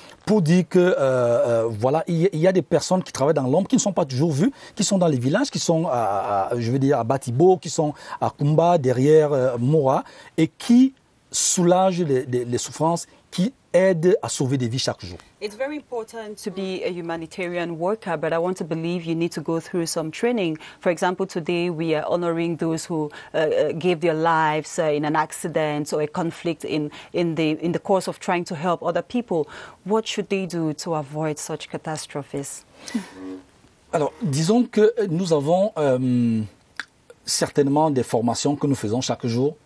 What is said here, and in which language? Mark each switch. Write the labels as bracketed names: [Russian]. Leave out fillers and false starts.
[French] Pour dire que voilà, il y a des personnes qui travaillent dans l'ombre, qui ne sont pas toujours vues, qui sont dans les villages, qui sont je veux dire à Batibo, qui sont à Kumba, derrière Mora, et qui soulagent les souffrances, qui aident à sauver des vies chaque jour. [English] It's very important to be a humanitarian worker, but I want to believe you need to go through some training. For example, today we are honoring those who gave their lives in an accident or a conflict in the course of trying to help other people. What should they do to avoid such catastrophes? [French] Alors, disons que nous avons certainement des formations que nous faisons chaque jour.